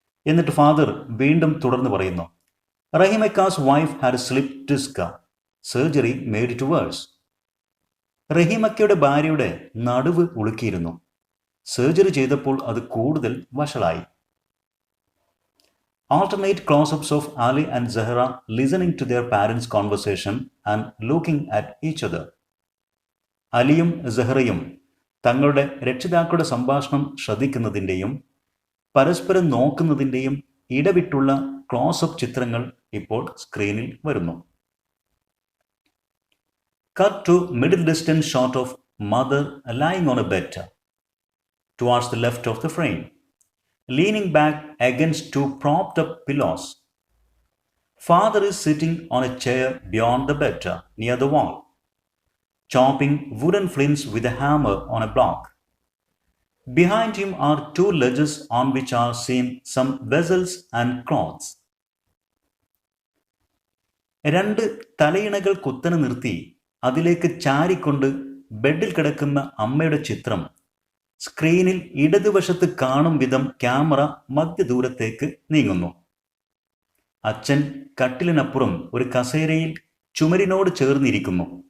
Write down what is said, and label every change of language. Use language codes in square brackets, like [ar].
[ml] എന്നിട്ട് ഫാദർ വീണ്ടും തുടർന്ന് പറയുന്നു, [en] റഹീമക്കാസ് wife had slip disc, surgery made it worse. [ml] റഹീമക്കയുടെ ഭാര്യയുടെ നടുവ് ഉളുക്കിയിരുന്നു. സർജറി ചെയ്തപ്പോൾ അത് കൂടുതൽ വഷളായി. [en] Alternate close-ups of Ali and Zahra listening to their parents' conversation and looking at each other. [ml] അലിയും സഹറയും തങ്ങളുടെ രക്ഷിതാക്കളുടെ സംഭാഷണം ശ്രദ്ധിക്കുന്നതിൻ്റെയും പരസ്പരം നോക്കുന്നതിൻ്റെയും ഇടവിട്ടുള്ള ക്ലോസപ്പ് ചിത്രങ്ങൾ ഇപ്പോൾ സ്ക്രീനിൽ വരുന്നു. [en] Cut to middle distance shot of mother lying on a bed towards the left of the frame, leaning back against two propped up pillows. Father is sitting on a chair beyond the bed near the wall, chopping wooden flints with a hammer on a block. Behind him are two ledges on which are seen some vessels and cloths. [ml] രണ്ട് തലയിണകൾ കുത്തനെ നിർത്തി അതിലേക്ക് ചാരിക്കൊണ്ട് ബെഡിൽ കിടക്കുന്ന അമ്മയുടെ ചിത്രം സ്ക്രീനിൽ ഇടതുവശത്ത് കാണും വിധം ക്യാമറ മധ്യദൂരത്തേക്ക് നീങ്ങുന്നു. അച്ഛൻ കട്ടിലിനപ്പുറം ഒരു കസേരയിൽ ചുമരിനോട് ചേർന്നിരിക്കുന്നു.